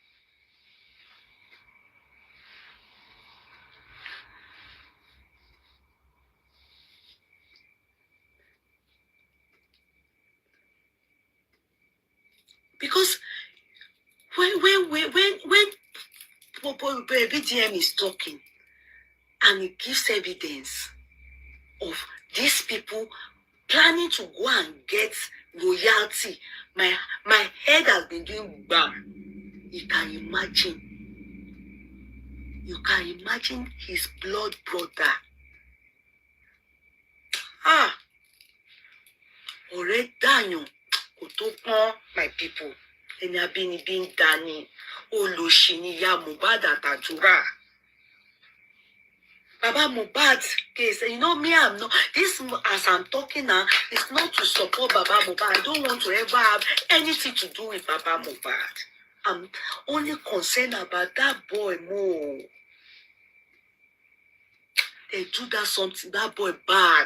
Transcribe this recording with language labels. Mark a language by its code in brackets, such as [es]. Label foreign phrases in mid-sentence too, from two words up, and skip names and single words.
[en] Because when BDM is talking and he gives evidence of these people planning to go and get royalty, my head has been doing bam. You can imagine his blood brother. [yo] Ọ̀rẹ́ dàyàn kò tó pọ́n, [en] my people. [yo] Ẹni abínibí ń dání, olóṣì ni ìyá Mohbad àtàdúrà. [en] Baba Mohbad's case, you know me, I'm not, this as I'm talking now, it's not to support Baba Mohbad. I don't want to ever have anything to do with Baba Mohbad. I'm only concerned about that boy more. They do that boy bad.